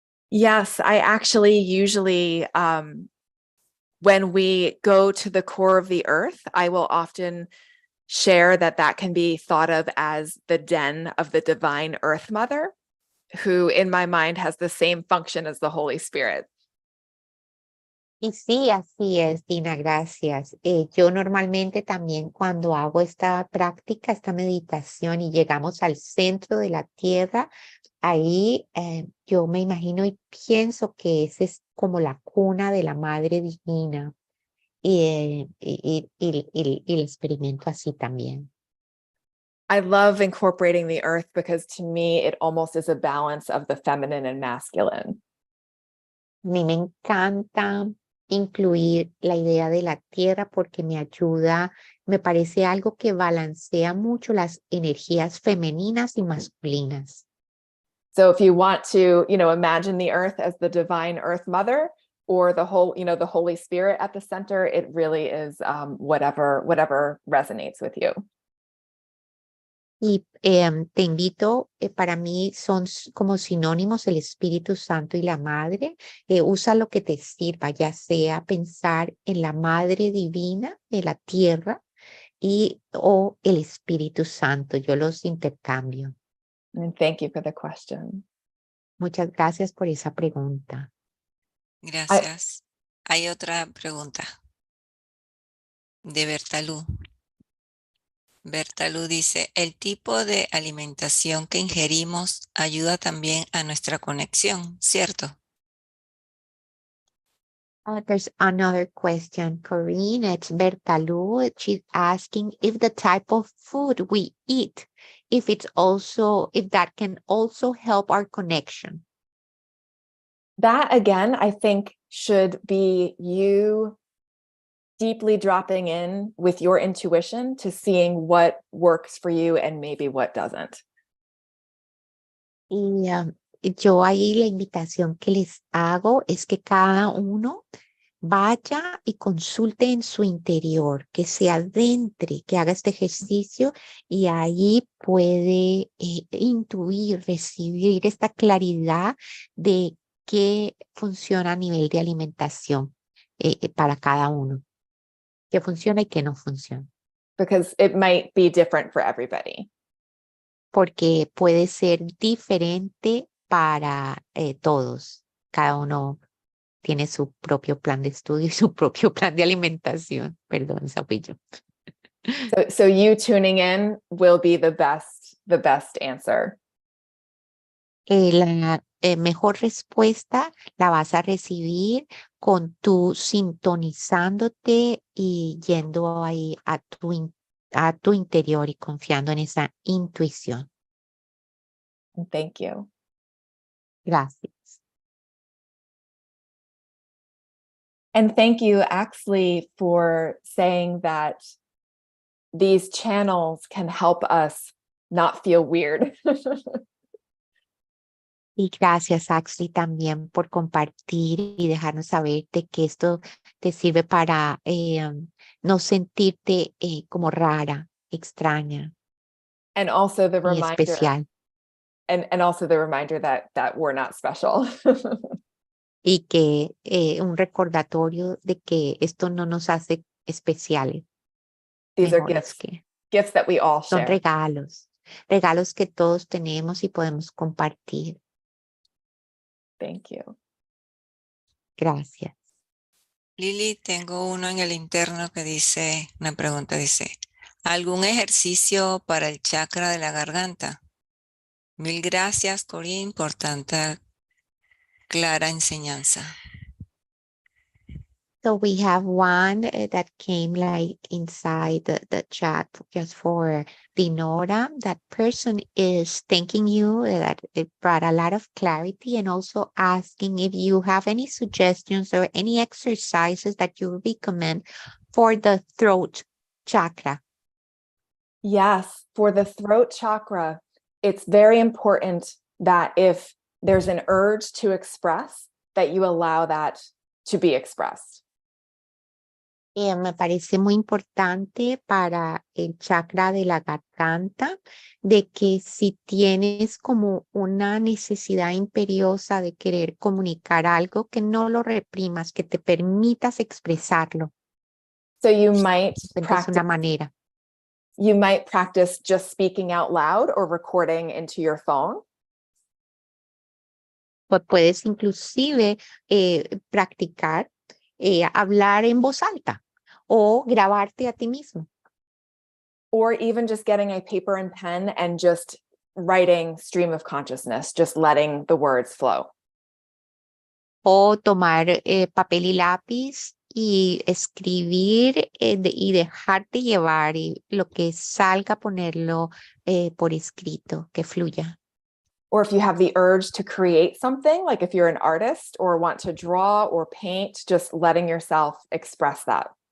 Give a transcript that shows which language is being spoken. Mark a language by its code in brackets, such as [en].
[en] Yes, I actually usually, when we go to the core of the earth, I will often share that that can be thought of as the den of the divine earth mother, who in my mind has the same function as the Holy Spirit. [es] Y sí, así es, Dina, gracias. Yo normalmente también cuando hago esta práctica, esta meditación y llegamos al centro de la tierra, ahí yo me imagino y pienso que ese es como la cuna de la Madre Divina y el experimento así también. [en] I love incorporating the earth because to me, it almost is a balance of the feminine and masculine. [es] A mí me encanta incluir la idea de la tierra porque me ayuda, me parece algo que balancea mucho las energías femeninas y masculinas. [en] So if you want to, imagine the earth as the divine earth mother or the whole, the Holy Spirit at the center, it really is whatever resonates with you. [es] Y te invito, para mí son como sinónimos el Espíritu Santo y la Madre. Usa lo que te sirva, ya sea pensar en la Madre Divina de la tierra o el Espíritu Santo. Yo los intercambio. [en] And thank you for the question. [es] Muchas gracias por esa pregunta. Gracias. Hay otra pregunta de Bertalú. Bertalú dice, el tipo de alimentación que ingerimos ayuda también a nuestra conexión, ¿cierto? [en] There's another question, Corinne. It's Bertalu. She's asking if the type of food we eat, if that can also help our connection. That, again, I think should be you deeply dropping in with your intuition to seeing what works for you and maybe what doesn't. [es] Y yo ahí la invitación que les hago es que cada uno vaya y consulte en su interior, que se adentre, que haga este ejercicio y ahí puede intuir, recibir esta claridad de qué funciona a nivel de alimentación para cada uno, qué funciona y qué no funciona. [en] Because it might be different for everybody. [es] Porque puede ser diferente para todos. Cada uno tiene su propio plan de estudio y su propio plan de alimentación. Perdón, Sapillo. [en] So you tuning in will be the best answer. [es] La mejor respuesta la vas a recibir con tú sintonizándote y yendo ahí a tu interior y confiando en esa intuición. [en] Thank you. [es] Gracias. [en] And thank you, Axley, for saying that these channels can help us not feel weird. [es] Y gracias, Axley, también por compartir y dejarnos saber de que esto te sirve para no sentirte como rara, extraña [en] And also the [es] y [en] reminder, [es] especial. [en] and also the reminder that we're not special. [es] Y que un recordatorio de que esto no nos hace especiales. [en] These are [es] Mejores [en] gifts that we all [es] son [en] share. [es] regalos que todos tenemos y podemos compartir. [en] Thank you. [es] Gracias. Lili, tengo uno en el interno que dice, una pregunta dice, ¿algún ejercicio para el chakra de la garganta? Mil gracias, Corinne, por tanta clara enseñanza. [en] So we have one that came like inside the chat just for Dinora. That person is thanking you, that it brought a lot of clarity, and also asking if you have any suggestions or any exercises that you recommend for the throat chakra. Yes, for the throat chakra, it's very important that if there's an urge to express, that you allow that to be expressed. [es] Me parece muy importante para el chakra de la garganta, de que si tienes como una necesidad imperiosa de querer comunicar algo, que no lo reprimas, que te permitas expresarlo. [en] So you might [es] Es una manera. [en] You might practice just speaking out loud or recording into your phone. [es] Pues puedes inclusive practicar hablar en voz alta o grabarte a ti mismo. [en] Or even just getting a paper and pen and just writing stream of consciousness, just letting the words flow. [es] O tomar papel y lápiz y escribir y dejarte llevar, y lo que salga ponerlo por escrito, que fluya. [en] Or if you have the urge to create something, like if you're an artist or want to draw or paint, just letting yourself express that.